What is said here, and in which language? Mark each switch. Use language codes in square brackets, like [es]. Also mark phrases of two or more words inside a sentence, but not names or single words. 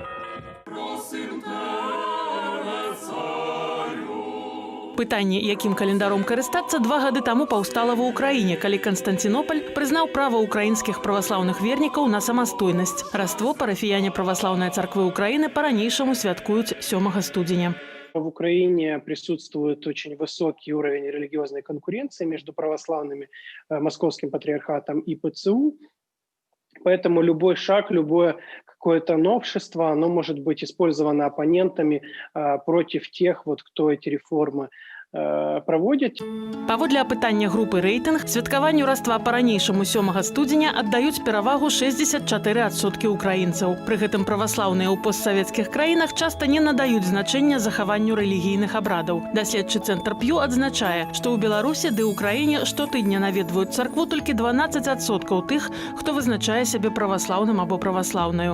[be] Пытанне, якім календаром карыстацца, 2 гады таму паўстала ва ўкраіне, калі Канстанцінополь прызнаў права ўкраінскіх праваслаўных вернікаў на самастойнасць. Раство парафіяне праваслаўнай царквы Украіны па-ранейшаму святкуюць 7 студзеня. [ru] В Украине присутствует очень высокий уровень религиозной конкуренции между православными, Московским патриархатом и ПЦУ. Поэтому любой шаг, любое какое-то новшество, оно может быть использовано оппонентами против тех, кто эти реформы праводзяць. [be] Паводле апытання групы «Рэйтынг», святкаванню раства па-ранейшаму 7 студзеня аддаюць перавагу 64% украінцаў. Пры гэтым праваслаўныя ў постсавецкіх краінах часта не надаюць значэння захаванню рэлігійных абрадаў. Даследчы цэнтр П'ю адзначае, што ў Беларусі ды ўкраіне штотыдня наведваюць царкву толькі 12% тых, хто вызначае сябе праваслаўным або праваслаўнаю.